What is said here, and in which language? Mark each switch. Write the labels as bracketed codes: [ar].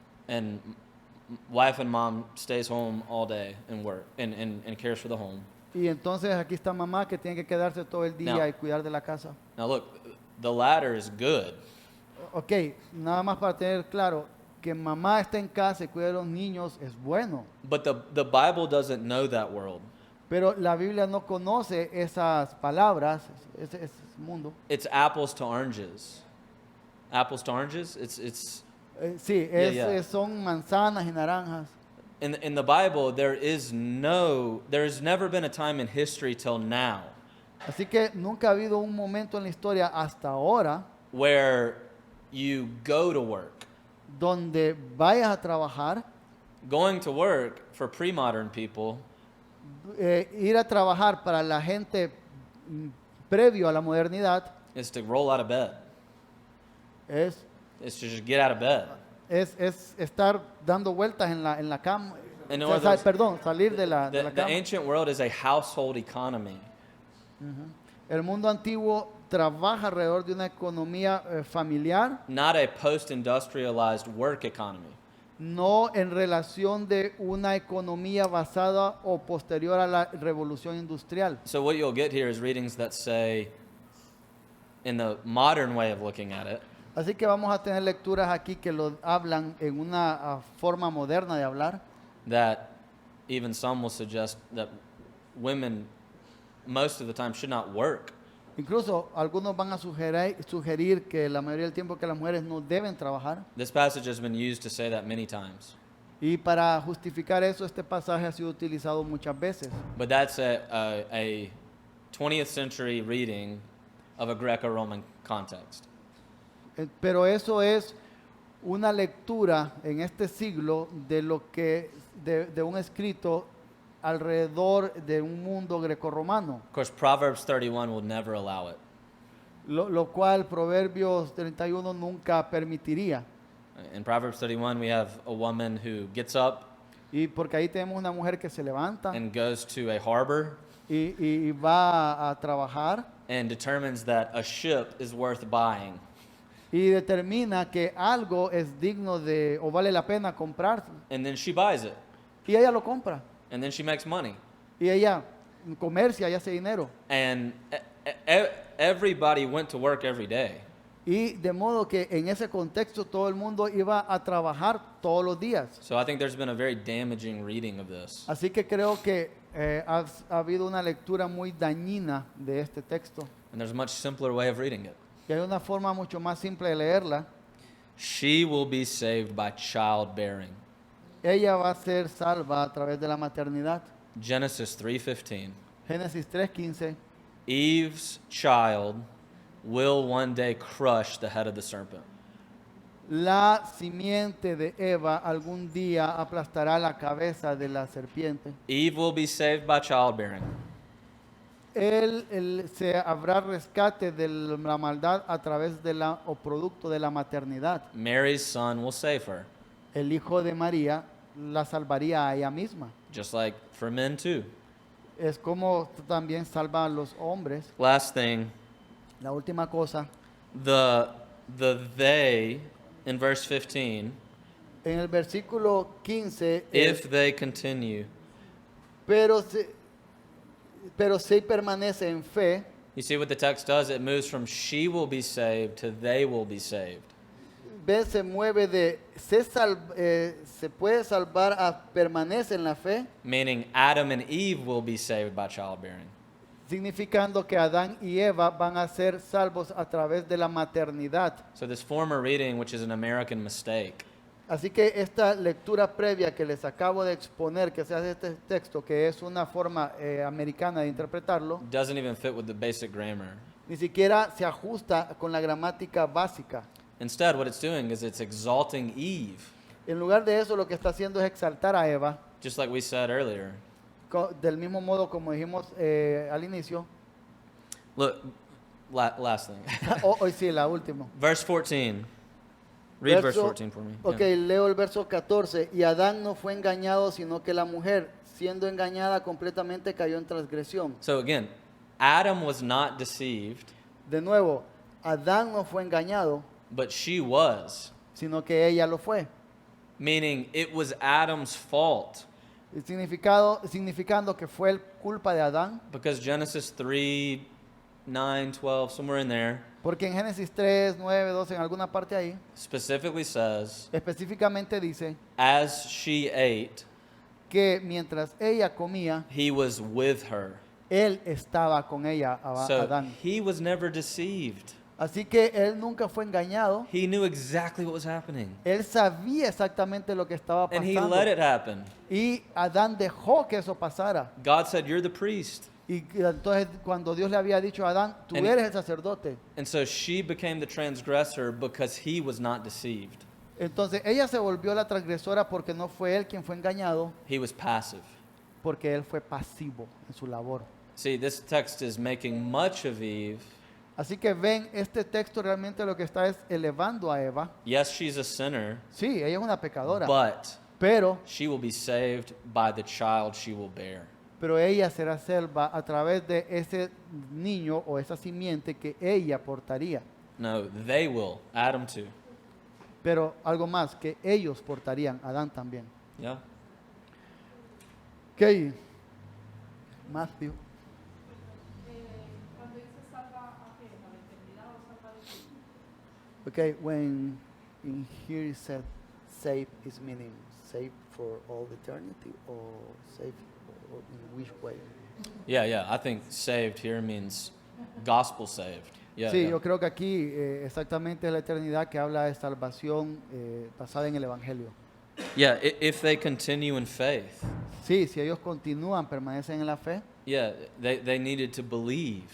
[en] and wife and mom stays home all day and work and cares for the home. [es] y entonces aquí está mamá que tiene que quedarse todo el día [en] Now- [es] y cuidar de la casa. [en] Now look, the latter is good. [es] Ok, nada más para tener claro, que mamá esté en casa y cuide a los niños es bueno. [en] But the Bible doesn't know that world. [es] Pero la Biblia no conoce esas palabras, ese mundo. [en] It's apples to oranges. Apples to oranges? It's [es] Sí, [en] yeah. [es] son manzanas y naranjas. [en] in the Bible there's never been a time in history till now [es] Así que nunca ha habido un momento en la historia hasta ahora [en] where you go to work. [es] donde vayas a trabajar. [en] Going to work for pre-modern people [es] Ir a trabajar para la gente previo a la modernidad [en] is to roll out of bed. [es] es [en] It's to just get out of bed. [es] es estar dando vueltas en la cama. [en] In [es] O sea, [en] other words, [es] perdón, salir de la [en] The [es] cama. [en] ancient world is a household economy. [es] El mundo antiguo trabaja alrededor de una economía familiar, [en] Not a post-industrialized work economy. [es] no en relación de una economía basada o posterior a la revolución industrial. [en] So what you'll get here is readings that say, in the modern way of looking at it, [es] Así que vamos a tener lecturas aquí que lo hablan en una forma moderna de hablar, [en] that even some will suggest that women most of the time should not work. [es] incluso algunos van a sugerir que la mayoría del tiempo que las mujeres no deben trabajar. [en] This passage has been used to say that many times. [es] Y para justificar eso, este pasaje ha sido utilizado muchas veces. [en] But that's a 20th century reading of a Greco-Roman context. [es] Pero eso es una lectura en este siglo de lo que de un escrito alrededor de un mundo grecorromano, [en] Of course, Proverbs 31 will never allow it. [es] lo cual Proverbios 31 nunca permitiría. [en] In Proverbs 31, we have a woman who gets up [es] Y porque ahí tenemos una mujer que se levanta [en] and goes to a harbor [es] y va a trabajar [en] and determines that a ship is worth buying. [es] y determina que algo es digno de o vale la pena comprar [en] And then she buys it. [es] y ella lo compra [en] And then she makes money. [es] y ella comercia y hace dinero. [en] And everybody went to work every day. [es] Y de modo que en ese contexto todo el mundo iba a trabajar todos los días. [en] So I think there's been a very damaging reading of this. [es] Así que creo que ha habido una lectura muy dañina de este texto. [en] And there's a much simpler way of reading it. [es] Y hay una forma mucho más simple de leerla. [en] She will be saved by childbearing. [es] Ella va a ser salva a través de la maternidad. [en] Genesis 3:15. [es] Génesis 3:15. [en] Eve's child will one day crush the head of the serpent. [es] La simiente de Eva algún día aplastará la cabeza de la serpiente. [en] Eve will be saved by childbearing. [es] Él se habrá rescate de la maldad a través de la o producto de la maternidad. [en] Mary's son will save her, [es] El hijo de María la salvaría a ella misma. [en] just like for men too. [es] Es como también salva a los hombres. [en] Last thing, [es] La última cosa, [en] the they in verse 15, [es] en el versículo 15, [en] if they continue. [es] pero si permanece en fe, [en] You see what the text does? It moves from she will be saved to they will be saved. [es] se mueve de se puede salvar a permanece en la fe, [en] Meaning Adam and Eve will be saved by childbearing. [es] significando que Adán y Eva van a ser salvos a través de la maternidad. [en] So this former reading, which is an American mistake, [es] Así que esta lectura previa que les acabo de exponer, que se hace este texto, que es una forma americana de interpretarlo, [en] doesn't even fit with the basic grammar. [es] ni siquiera se ajusta con la gramática básica. [en] Instead, what it's doing is it's exalting Eve, [es] En lugar de eso, lo que está haciendo es exaltar a Eva, [en] just like we said earlier. [es] del mismo modo como dijimos al inicio. [en] Look, last thing. [es] Hoy sí, la última. [en] Verse 14. Read verse 14 for me. [es] Ok, [en] Yeah. [es] leo el verso 14. Y Adán no fue engañado, sino que la mujer, siendo engañada completamente, cayó en transgresión. [en] So again, Adam was not deceived, [es] De nuevo, Adán no fue engañado, [en] but she was. [es] sino que ella lo fue. [en] Meaning it was Adam's fault. [es] Significando que fue culpa de Adán, [en] Because Genesis 3:19 9, 12, somewhere in there, [es] Porque en Génesis 3, 9, 12, en alguna parte ahí, [en] specifically says, [es] específicamente dice [en] as she ate, [es] que mientras ella comía, [en] he was with her. [es] él estaba con ella, [en] So [es] Adán. [en] he was never deceived. [es] Así que él nunca fue engañado. [en] He knew exactly what was happening. [es] Él sabía exactamente lo que estaba [en] And he [es] pasando. [en] let it happen. [es] Y Adán dejó que eso pasara. [en] God said, you're the priest. [es] Y entonces cuando Dios le había dicho a Adán, tú [en] And- [es] eres el sacerdote. [en] And so she became the transgressor because he was not deceived. [es] Entonces ella se volvió la transgresora porque no fue él quien fue engañado, [en] He was passive. [es] porque él fue pasivo en su labor. [en] See, this text is making much of Eve. [es] Así que ven, este texto realmente lo que está es elevando a Eva. [en] Yes, she's a sinner, [es] Sí, ella es una pecadora, [en] but [es] pero [en] she will be saved by the child she will bear. [es] ella será salva a través de ese niño o esa simiente que ella portaría. [en] No, they will. Adam too. [es] Pero algo más, que ellos portarían, Adán también. [en] Yeah. Ok, Matthew. Okay, when in here it said save is meaning save for all eternity or save or in which way? Yeah. I think saved here means gospel saved. Yeah. [es] Sí, [en] yeah. [es] yo creo que aquí exactamente es la eternidad que habla de salvación basada en el Evangelio. [en] Yeah, if they continue in faith. [es] Sí, si ellos continúan, permanecen en la fe, [en] Yeah, they needed to believe.